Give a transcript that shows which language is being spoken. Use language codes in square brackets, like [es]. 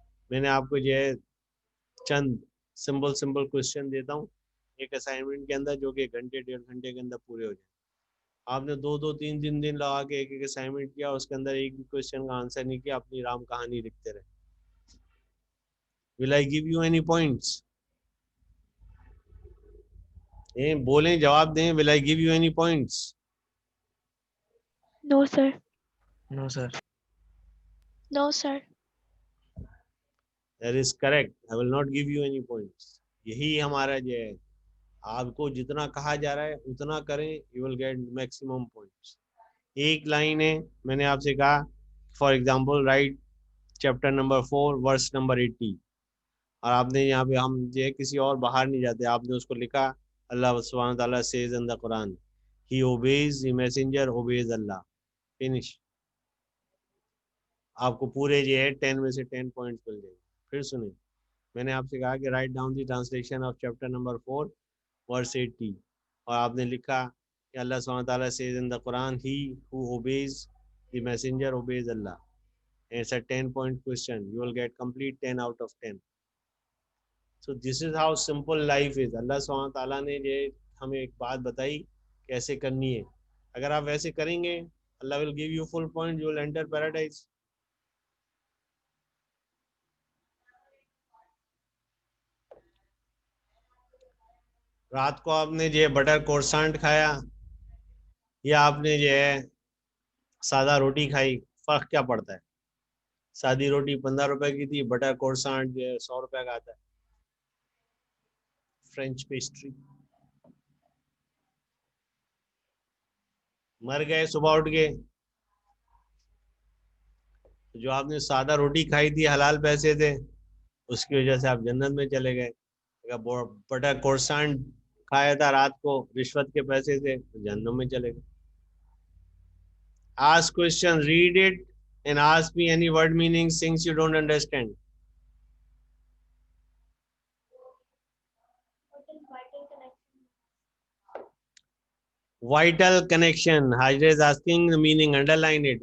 [ur] میں نے آپ کو جو ہے چند سمپل کوشچن دیتا ہوں ایک اسائنمنٹ کے اندر, جو کہ 1 گھنٹے 1.5 گھنٹے کے اندر پورے ہو جائیں. آپ نے 2-3 دن لگا کے ایک اسائنمنٹ کیا, اس کے اندر ایک بھی کوشچن کا آنسر نہیں کیا, اپنی رام کہانی لکھتے رہے. [en] Will I give you any points? [ur] بولیں, جواب دیں. [en] Will I give you any points? No, sir. No, sir. No, sir. That is correct. I will not give you any points. [ur] یہی ہمارا جو ہے, آپ کو جتنا کہا جا رہا ہے اتنا کریں, [en] you will get maximum points. [ur] ایک لائن ہے, میں نے آپ سے کہا for example right chapter number 4 verse number 80, اور آپ نے یہاں پہ, ہم جو ہے کسی اور باہر نہیں جاتے, آپ نے اس کو لکھا اللہ سبحانہ تعالیٰ [en] says in the Quran, he obeys the messenger, obeys Allah. Finish. [ur] آپ کو پورے جو ہے 10 میں سے 10 پوائنٹس مل جائیں گے. پھر سنیں, میں نے آپ سے کہا کہ write down the translation of chapter number 4 ورس 80, اور آپ نے لکھا کہ اللہ سبحانہ تعالیٰ [en] says in the Quran, he who obeys the messenger obeys Allah. And it's a 10-point question. You will get complete 10 out of 10. So this is how simple life is. [ur] اللہ سبحانہ تعالیٰ نے یہ ہمیں ایک بات بتائی کیسے کرنی ہے. اگر آپ ویسے کریں گے, اللہ [en] will give you full point, you will enter paradise. [ur] رات کو آپ نے جو ہے بٹر کورسانٹ کھایا یا آپ نے جو ہے سادہ روٹی کھائی, فرق کیا پڑتا ہے؟ سادی روٹی 15 روپے کی تھی, بٹر کورسانٹ جو ہے 100 روپے کا آتا ہے. French pastry. مر گئے, صبح اٹھ گئے, جو آپ نے سادہ روٹی کھائی تھی حلال پیسے تھے, اس کی وجہ سے آپ جنت میں چلے گئے. اگر بٹر کورسانٹ کھایا تھا رات کو رشوت کے پیسے سے, جہنم میں چلے گئے. [en] Ask question, read it and ask me any word meaning things you don't understand. Vital connection. Hajra is asking the meaning, underline it.